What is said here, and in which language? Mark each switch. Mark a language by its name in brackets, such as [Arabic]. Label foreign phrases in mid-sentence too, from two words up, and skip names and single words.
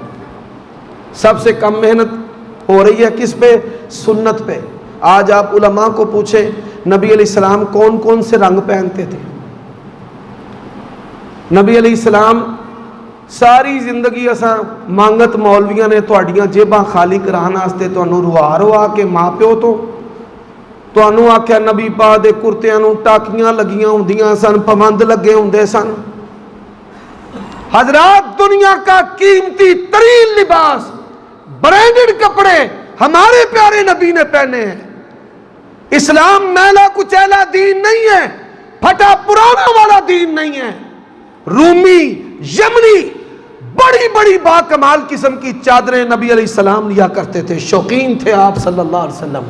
[Urdu] سب سے کم محنت ہو رہی ہے کس پہ؟ سنت پہ۔ آج آپ علماء کو پوچھیں نبی [Arabic] علیہ السلام [Urdu] کون کون سے رنگ پہنتے تھے؟ [Punjabi] نبی [Arabic] علیہ السلام [Punjabi] ساری زندگی اساں مانگت مولویاں نے تہاڈیاں جیباں خالی کرانے واسطے تانوں روا کے ماں پیو تو تانوں آکھیا نبی پاک دے کرتیاں نوں ٹاکیاں لگیاں ہوندیاں سن، پابند لگے ہوندے سن۔ [Urdu] حضرات، دنیا کا قیمتی ترین لباس، برانڈڈ کپڑے ہمارے پیارے نبی نے پہنے ہیں۔ اسلام میلا کچیلا دین نہیں ہے، پھٹا پرانا والا دین نہیں ہے۔ رومی، یمنی، بڑی بڑی با کمال قسم کی چادریں نبی [Arabic] علیہ السلام [Urdu] لیا کرتے تھے، شوقین تھے آپ [Arabic] صلی اللہ علیہ وسلم۔